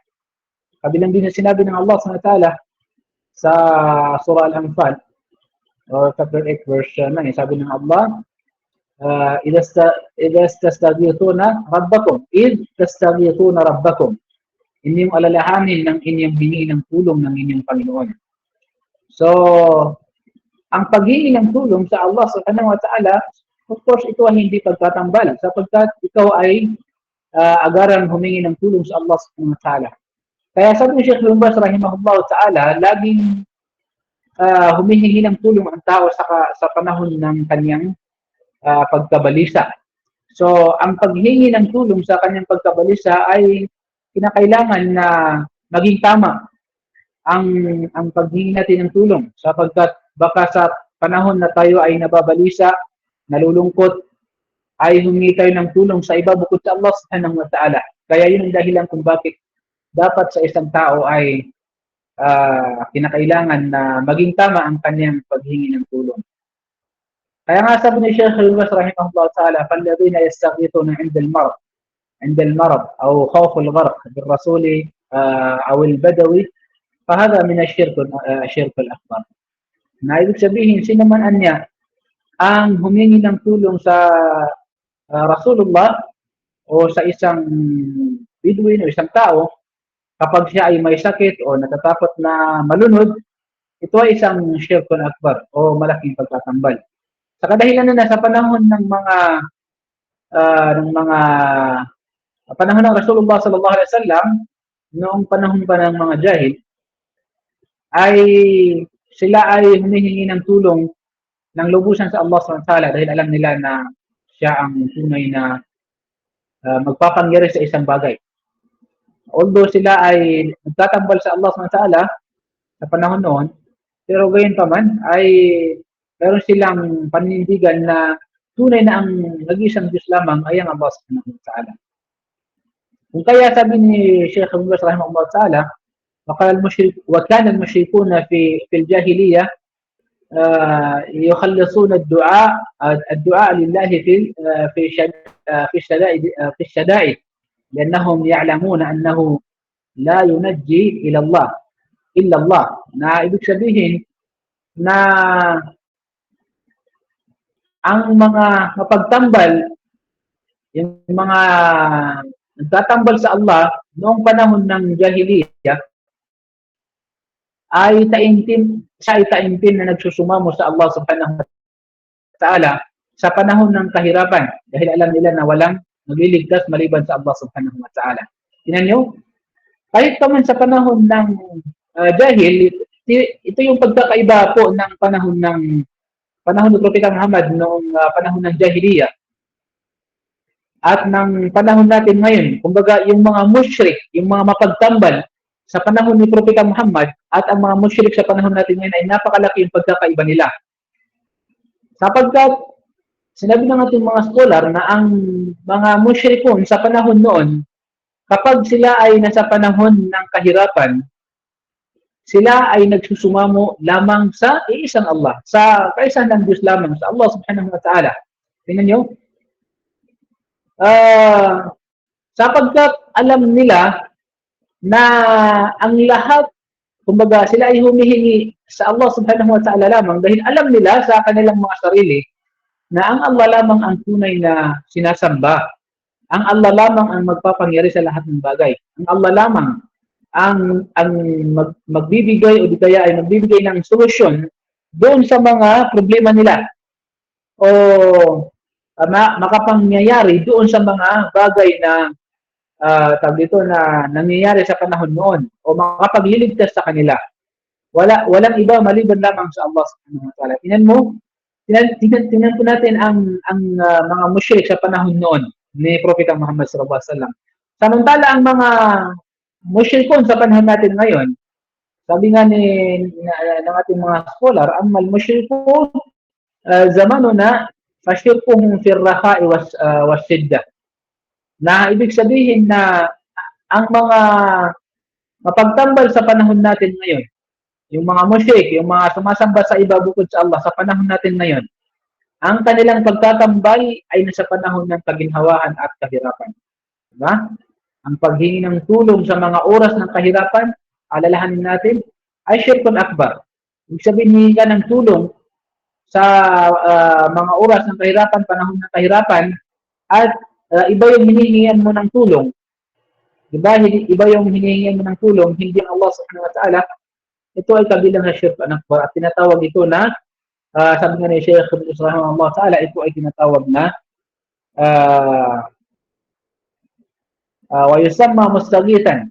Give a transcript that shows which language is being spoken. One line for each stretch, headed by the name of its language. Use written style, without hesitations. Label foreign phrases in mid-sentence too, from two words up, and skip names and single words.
Filipino: Kabilang din na sinabi ng Allah
Arabic: سبحانه وتعالى
Filipino: sa Surah Al-Anfal
English: or chapter 8 verse 9,
Filipino: sabi ng Allah,
Arabic: إذا تستغيثون ربكم
Filipino: inyong alalahanin ng inyong hingi ng tulong ng inyong Panginoon. So, ang paghingi ng tulong sa Allah
Arabic: سبحانه وتعالى,
English: of course,
Filipino: ito ay hindi pagtatambal sapagkat ikaw ay agarang humingi ng tulong sa Allah
Arabic: سبحانه وتعالى.
Filipino: Kaya sabi ni Sheikh Lumbas
Arabic: رحمه الله تعالى,
Filipino: laging humihingi ng tulong ang tao sa panahon ng kanyang pagkabalisa. So, ang paghingi ng tulong sa kanyang pagkabalisa ay kinakailangan na maging tama ang paghingi natin ng tulong sapagkat baka sa panahon na tayo ay nababalisa, nalulungkot, ay humingi tayo ng tulong sa iba bukod sa Allah
Arabic: سبحانه وتعالى.
Filipino: Kaya yun ang dahilan kung bakit dapat sa isang tao ay kinakailangan na maging tama ang kanyang paghingi ng tulong. Kaya nga sabi ni Sheikh Al-Bas
Arabic: رحمه الله تعالى, فَالَّذِينَ يَسْتَغِيثُونَ عِنْدَ الْمَرَضِ أو خوف الغرق بالرسول أو البدوي فهذا من الشرك الأكبر.
Filipino: Na ibig sabihin, sino man anya ang humingi ng tulong sa Rasulullah o sa isang Bedouin o isang tao kapag siya ay may sakit o natatakot na malunod, ito ay isang
Arabic: شرك أكبر
Filipino: o malaking pagtatambal. Sa kadahilan na sa panahon ng panahon ng Rasulullah
Arabic: صلى الله عليه وسلم,
Filipino: noong panahon pa ng mga jahil, ay sila ay humihingi ng tulong ng lubusan sa Allah
Arabic: سبحانه وتعالى
Filipino: dahil alam nila na siya ang tunay na magpapangyari sa isang bagay. Although sila ay nagtatambal sa Allah
Arabic: سبحانه وتعالى
Filipino: sa panahon noon, pero gayon pa man ay meron silang panindigan na tunay na ang nag-iisang Diyos lamang ay ang Allah
Arabic: سبحانه وتعالى.
Filipino: Kung kaya sabi ni Sheikh Al-Bas
Arabic: رحمه الله تعالى, وكان المشركون في الجاهلية يخلصون الدعاء لله في الشدائد لأنهم يعلمون أنه لا ينجي إلى الله illallah.
Filipino: Na ibig sabihin na ang mga mapagtambal, yung mga nagtatambal sa Allah noong panahon ng Jahiliyah, siya ay taimtim na nagsusumamo sa Allah
Arabic: سبحانه وتعالى
Filipino: sa panahon ng kahirapan dahil alam nila na walang magliligtas maliban sa Allah
Arabic: سبحانه وتعالى.
Filipino: Tingnan nyo, kahit pa man sa panahon ng Jahil, ito yung pagkakaiba po ng panahon ni Propeta Muhammad noong panahon ng Jahiliyah at ng panahon natin ngayon. Kumbaga, yung mga musyrik, yung mga mapagtambal sa panahon ni Propeta Muhammad at ang mga musyrik sa panahon natin ngayon ay napakalaki yung pagkakaiba nila. Sapagkat sinabi ng ating mga scholar na ang mga musyrikun sa panahon noon, kapag sila ay nasa panahon ng kahirapan, sila ay nagsusumamo lamang sa iisang Allah, sa kaisahan ng Diyos lamang, sa Allah
Arabic: سبحانه وتعالى.
Filipino: Tingnan nyo, sapagkat alam nila na ang lahat, kumbaga sila ay humihingi sa Allah
Arabic: سبحانه وتعالى
Filipino: lamang dahil alam nila sa kanilang mga sarili na ang Allah lamang ang tunay na sinasamba. Ang Allah lamang ang magpapangyari sa lahat ng bagay. Ang Allah lamang ang magbibigay o di kaya ay magbibigay ng solusyon doon sa mga problema nila o makapangyayari doon sa mga bagay na tawag dito na nangyayari sa panahon noon o makapagliligtas sa kanila. Walang iba maliban lamang sa Allah
Arabic: سبحانه وتعالى.
Filipino: Tingnan po natin ang mga musyrik sa panahon noon ni Propeta Muhammad
Arabic: صلى الله عليه وسلم.
Filipino: Samantala ang mga musyrikun sa panahon natin ngayon, sabi nga ng ating mga scholar,
Arabic: أما مشركو زماننا فشركهم في الرخاء والشدة.
Filipino: Na ibig sabihin na ang mga mapagtambal sa panahon natin ngayon, yung mga musyrik, yung mga sumasamba sa iba bukod sa Allah sa panahon natin ngayon, ang kanilang pagtatambal ay nasa panahon ng kaginhawaan at kahirapan. Diba? Ang paghingi ng tulong sa mga oras ng kahirapan, alalahanin natin, ay
Arabic: شرك أكبر.
Filipino: Ibig sabihin, hihingi ka ng tulong sa mga oras ng kahirapan, panahon ng kahirapan, at iba yung hinihingian mo ng tulong. Diba? Iba yung hinihingian mo ng tulong, hindi ang Allah
Arabic: سبحانه وتعالى.
Filipino: Ito ay kabilang na
Arabic: شرك أكبر.
Filipino: At tinatawag ito na, sabi nga ni Sheikh
Arabic: رحمه الله تعالى,
Filipino: ito ay tinatawag na
Arabic: ويسمى مستغيثا.